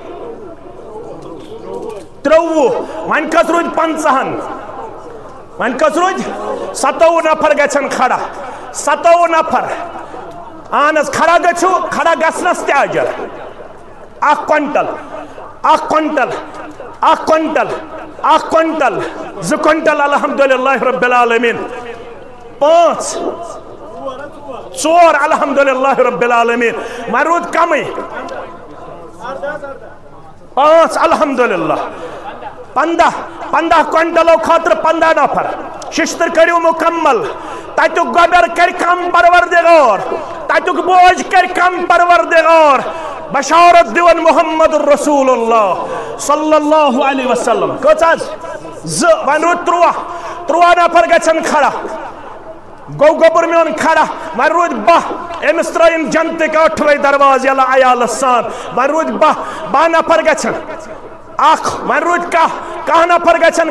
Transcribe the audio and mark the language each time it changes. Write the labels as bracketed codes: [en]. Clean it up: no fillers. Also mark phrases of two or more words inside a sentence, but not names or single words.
[ks] 53 وۄنۍ کٔژ روٗدۍ 50 وۄنۍ کٔژ روٗدۍ 57 نفر گژھن کھڑا 57 نفر اہن حظ کھڑا گژھِو کھڑا گژھنس تہِ اجر 1 کوینٹل 1 کوینٹل 1 کوینٹل 1 کوینٹل 2 کوینٹل [ar] الحمدللہ رب العالمین [ks] 5 4 [ar] الحمدللہ رب العالمین [ks] وۄنۍ روٗد کمٕے 5 الحمدللہ 15 کوینٹلو خاطر 15 نفر ششتر کریو مکمل تتیُک گۄبیر کر کم پروردگار تتیُک بوج کر کم پروردگار بشارت دیون محمد [ar] رسول اللہ صلی اللہ علیہ وسلم [ks] کٔژ حظ 2 وۄنۍ روٗد 13 نفر گژھن کھڑا گو گوبر میون کھڑا وۄنۍ روٗدۍ 12 أمِس ترٲیِن جنتٕکۍ 8 درواز یَلہٕ عیالس سان وۄنۍ روٗدۍ 12 نفر گژھن وۄنۍ روٗدۍ 10 نفر گژھن